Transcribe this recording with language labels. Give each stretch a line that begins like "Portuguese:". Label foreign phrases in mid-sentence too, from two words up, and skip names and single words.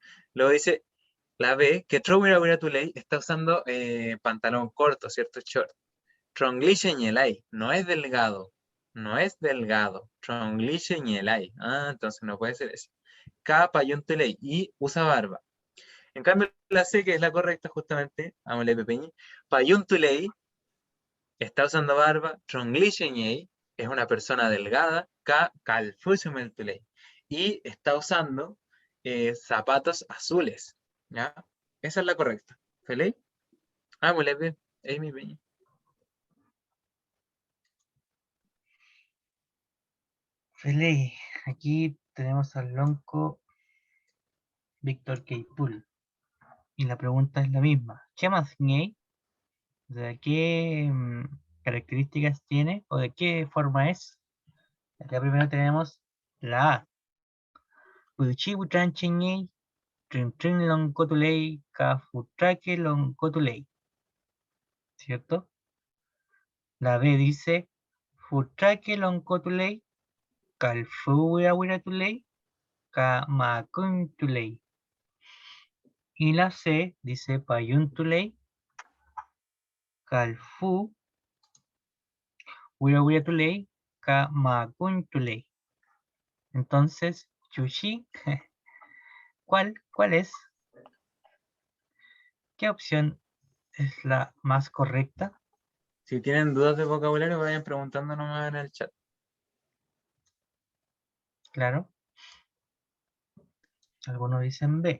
Spanish: Luego dice la B, que
Mapuche: Trowira Wira Tuley
Spanish: está usando pantalón corto, ¿cierto? Short.
Mapuche: Trongliche ñelai,
Spanish: no es delgado, no es delgado.
Mapuche: Trongliche ñelai,
Spanish: entonces no puede ser eso. K,
Mapuche: payón tuley,
Spanish: y usa barba. En cambio, la C, que es la correcta, justamente,
Mapuche: ámole pepeñi, payón tuley,
Spanish: está usando barba,
Mapuche: Trongliche ñei,
Spanish: es una persona delgada, Calfusumel y está usando zapatos azules, ¿ya? Esa es la correcta. ¿Feliz? Muy bien, Amy Peña. Feliz. Aquí tenemos al lonco Víctor Keipul. Y la pregunta es la misma. ¿Qué más ñey? ¿De qué características tiene o de qué forma es? Acá primero tenemos la A.
Mapuche: Uchibuchan ñey, trin trin loncotulei, cafutraque loncotulei.
Spanish: ¿Cierto? La B dice
Mapuche: futraque loncotulei, calfuwirawiratulei, camacuntulei.
Spanish: Y la C dice
Mapuche: payuntulei, calfu, wirawiratulei, ka makun tulei.
Spanish: Entonces, chushi, ¿cuál es? ¿Qué opción es la más correcta? Si tienen dudas de vocabulario, vayan preguntando nomás en el chat. Claro. Algunos dicen B.